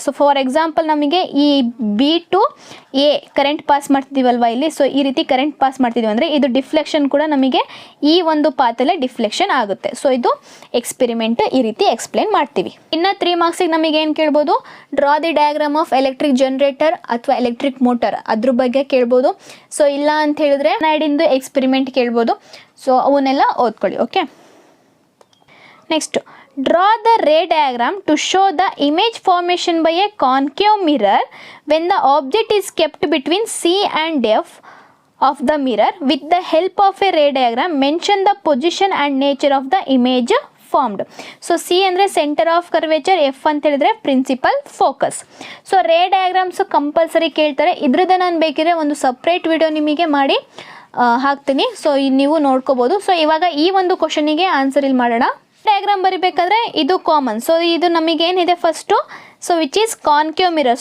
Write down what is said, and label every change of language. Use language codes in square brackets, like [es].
[kn] So for example ನಮಗೆ ಈ B to A current pass ಮಾಡ್ತಿದ್ದೀವಲ್ವ ಇಲ್ಲಿ, ಸೊ ಈ ರೀತಿ ಕರೆಂಟ್ ಪಾಸ್ ಮಾಡ್ತಿದ್ದೀವಿ ಅಂದರೆ ಇದು ಡಿಫ್ಲೆಕ್ಷನ್ ಕೂಡ ನಮಗೆ ಈ ಒಂದು ಪಾತಲ್ಲೇ ಡಿಫ್ಲೆಕ್ಷನ್ ಆಗುತ್ತೆ. ಸೊ ಇದು ಎಕ್ಸ್ಪೆರಿಮೆಂಟ್ ಈ ರೀತಿ ಎಕ್ಸ್ಪ್ಲೇನ್ ಮಾಡ್ತೀವಿ. ಇನ್ನು 3 ಮಾರ್ಕ್ಸಿಗೆ ನಮಗೆ ಏನು ಕೇಳ್ಬೋದು, [en] draw the diagram of electric generator ಅಥವಾ [kn] ಎಲೆಕ್ಟ್ರಿಕ್ ಮೋಟರ್ ಅದ್ರ ಬಗ್ಗೆ ಕೇಳ್ಬೋದು. ಸೊ ಇಲ್ಲ ಅಂತ ಹೇಳಿದ್ರೆ ನಾಡಿಂದು ಎಕ್ಸ್ಪೆರಿಮೆಂಟ್ ಕೇಳ್ಬೋದು. ಸೊ ಅವನ್ನೆಲ್ಲ ಓದ್ಕೊಳ್ಳಿ. [en] okay, [kn] next [en] draw the ray diagram to show the image formation by a concave mirror when the object is kept between C and F of the mirror. With the help of a ray diagram, mention the position and nature of the image formed. [kn] So C ಅಂದರೆ centre of curvature, F ಅಂತ ಹೇಳಿದ್ರೆ principal focus. So ರೇ diagrams compulsory ಕೇಳ್ತಾರೆ. ಇದ್ರದ್ದು ನಾನು ಬೇಕಿದ್ರೆ ಒಂದು separate video ನಿಮಗೆ ಮಾಡಿ ಹಾಕ್ತೀನಿ. ಸೊ ನೀವು ನೋಡ್ಕೋಬೋದು. ಸೊ ಇವಾಗ ಈ ಒಂದು ಕ್ವಶನಿಗೆ ಆನ್ಸರ್ ಇಲ್ಲಿ ಮಾಡೋಣ. ಡಯಾಗ್ರಾಮ್ ಬರಿಬೇಕಾದ್ರೆ ಇದು ಕಾಮನ್. ಸೊ ಇದು ನಮಗೇನಿದೆ first, so [en] Which is concave mirror.